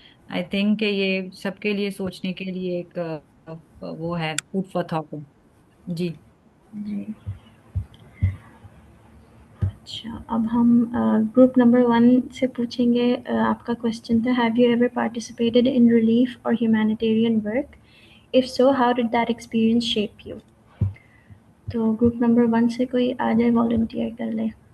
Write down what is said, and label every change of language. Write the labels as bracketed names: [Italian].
[Urdu] I think کہ یہ سب کے لیے سوچنے کے لیے ایک وہ ہے، [English] food for thought [Urdu] ہے. جی جی اچھا. اب ہم گروپ نمبر 1 سے پوچھیں گے. آپ کا کوشچن تھا [English] Have you ever participated in relief اور humanitarian work if so, how did that experience shape you? [Urdu] تو گروپ نمبر 1 سے کوئی آ جائے والنٹیئر کر لے.